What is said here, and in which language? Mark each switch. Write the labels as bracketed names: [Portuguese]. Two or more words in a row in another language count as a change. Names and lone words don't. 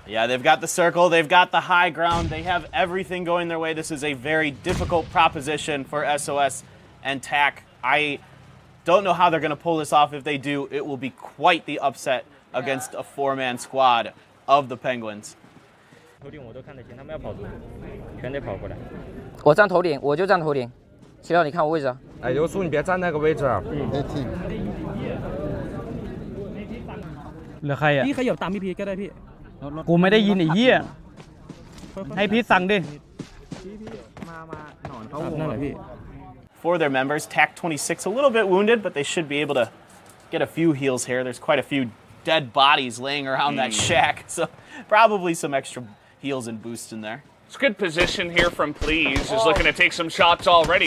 [English] Yeah, they've got the circle, they've got the high ground, they have everything going their way. This is a very difficult proposition for SOS and TAC. I don't know how they're going to pull this off. If they do, it will be quite the upset against a 4-man squad of the Penguins. [Chinese] 头顶我都看得清，他们要跑图，全得跑过来。我站头顶，我就站头顶。齐亮，你看我位置啊。哎，刘叔，你别站那个位置啊。 [Thai] เหลือใครอ่ะ พี่ขยับตามพี่พีก็ได้พี่ กูไม่ได้ยินไอ้เหี้ยให้พีทสั่งดิ นั่นแหละพี่ [English] For their members, TAC 26 a little bit wounded, but they should be able to get a few heals here. There's quite a few dead bodies laying around that shack, so probably some extra heals and boosts in there. It's good position here from Please. Is looking to take some shots already.